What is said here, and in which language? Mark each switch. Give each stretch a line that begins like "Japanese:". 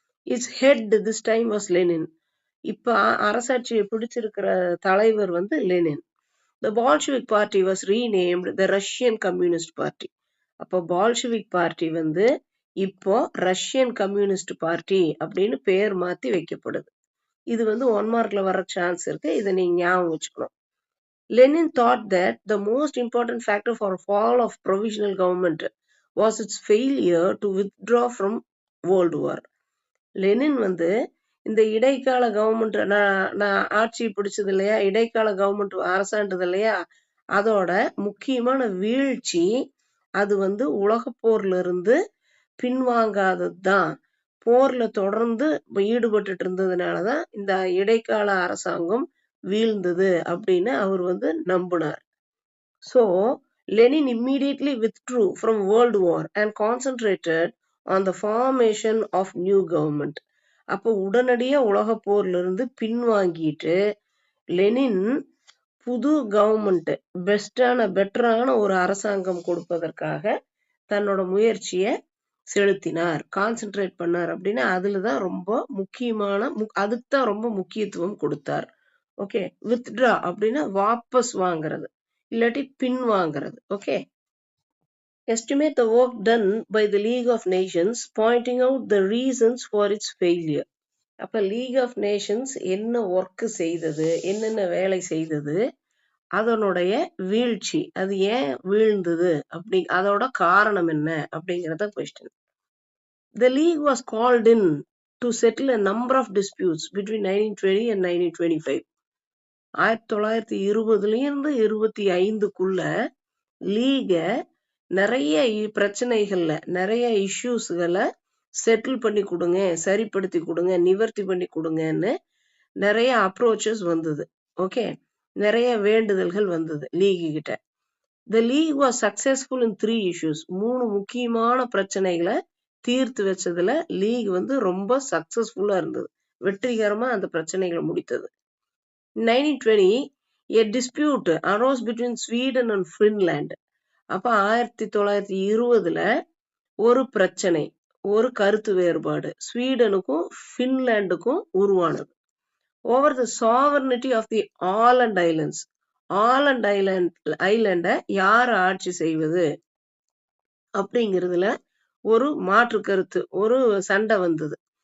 English: Its head this time was Lenin.
Tamil: இப்ப அரசாட்சியை பிடிச்சிருக்கிற தலைவர் வந்து Lenin.
English: The Bolshevik party was renamed the Russian Communist Party.
Tamil: அப்போ பால்ஷிவிக் party வந்து இப்போ ரஷ்யன் கம்யூனிஸ்ட் பார்ட்டி அப்படின்னு பேர் மாத்தி வைக்கப்படுது. இது வந்து 1 மார்க்ல வர சான்ஸ் இருக்கு. இதை நீங்க ஞாபகம் வச்சுக்கணும்.
English: Lenin thought that the most important factor for fall of provisional government was its failure to withdraw from World War.
Tamil: Lenin வந்து இந்த இடைக்கால கவர்மெண்ட் நான் ஆட்சி பிடிச்சது இல்லையா, இடைக்கால கவர்மெண்ட் அரசாண்டது இல்லையா, அதோட முக்கியமான வீழ்ச்சி அது வந்து உலக போர்ல இருந்து பின்வாங்காதது தான். போர்ல தொடர்ந்து ஈடுபட்டு இருந்ததுனாலதான் இந்த இடைக்கால அரசாங்கம் வீழ்ந்தது அப்படின்னு அவர் வந்து நம்பினார்.
English: So Lenin immediately withdrew from World War and concentrated on the formation of new government.
Tamil: அப்போ உடனடியா உலக போர்ல இருந்து பின்வாங்கிட்டு லெனின் புது கவர்மெண்ட் பெட்டரான ஒரு அரசாங்கம் கொடுப்பதற்காக தன்னோட முயற்சியை செலுத்தினார், கான்சென்ட்ரேட் பண்ணார். அப்படின்னா அதுலதான் ரொம்ப முக்கியமான அதுக்கு தான் ரொம்ப முக்கியத்துவம் கொடுத்தார். ஓகே, வித்ட்ரா அப்படின்னா வாபஸ் வாங்குறது, இல்லாட்டி பின் வாங்குறது.
English: Okay, estimate the work done by the League of Nations pointing out the reasons for its failure.
Tamil: அப்ப லீக் ஆஃப் நேஷன்ஸ் என்ன ஒர்க் செய்தது, என்னென்ன வேலை செய்தது, அதனுடைய வீழ்ச்சி, அது ஏன் வீழ்ந்தது, அதோட காரணம் என்ன அப்படிங்கறத question.
English: The league was called in to settle a number of disputes between 1920 and 1925.
Tamil: 1920 லீக நிறைய பிரச்சனைகள்ல நிறைய இஷ்யூஸ்களை செட்டில் பண்ணி கொடுங்க, சரிப்படுத்தி கொடுங்க, நிவர்த்தி பண்ணி கொடுங்கன்னு நிறைய அப்ரோச்சஸ் வந்தது. ஓகே, நிறைய வேண்டுதல்கள் வந்தது லீக் கிட்ட.
English: The league was successful in 3 issues.
Tamil: 3 முக்கியமான பிரச்சனைகளை தீர்த்து வச்சதுல லீக் வந்து ரொம்ப சக்சஸ்ஃபுல்லா இருந்தது, வெற்றிகரமா அந்த பிரச்சனைகளை முடித்தது.
English: 1920 a dispute arose between Sweden and Finland.
Tamil: அப்ப 1920 ஒரு பிரச்சனை, ஒரு கருத்து வேறுபாடு ஸ்வீடனுக்கும் பின்லாண்டுக்கும் உருவானது.
English: Over the sovereignty of the Aland islands.
Tamil: Holland ஐலண்ட யார் ஆட்சி செய்வது அப்படிங்கிறதுல ஒரு மாற்று கருத்து, ஒரு சண்டை வந்தது.